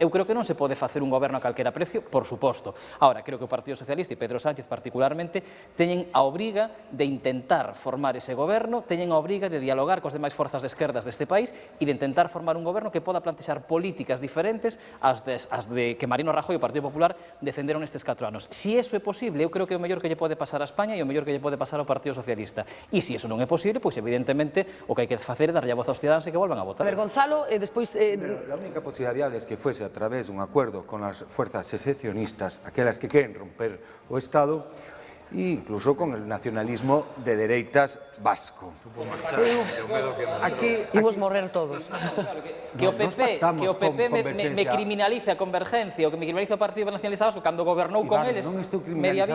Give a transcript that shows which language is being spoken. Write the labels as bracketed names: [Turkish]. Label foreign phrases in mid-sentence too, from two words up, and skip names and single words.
[Galician] Eu creo que non se pode facer un goberno a calquera precio, por suposto. Ahora, creo que o Partido Socialista e Pedro Sánchez particularmente teñen a obriga de intentar formar ese goberno, teñen a obriga de dialogar cos demais forzas de esquerdas deste país e de intentar formar un goberno que poda plantexar políticas diferentes ás de que Mariano Rajoy e o Partido Popular defenderon estes 4 anos. Si eso é posible, eu creo que é o mellor que lle pode pasar a España e o mellor que lle pode pasar ao Partido Socialista. E se eso non é posible, pois evidentemente o que hai que facer é darlle a voz aos cidadáns e que volvan a votar. A ver, Gonzalo, despois... [Spanish] La única posibilidad viable es que fuese a través de un acuerdo con las fuerzas secesionistas, aquellas que quieren romper [Galician] o Estado, e incluso [Spanish] con el nacionalismo de dereitas vasco. [Galician] Aquí imos morrer todos. Que o PP me criminalice a Convergencia ou que me criminalice o Partido Nacionalista Vasco cando gobernou con eles non estou media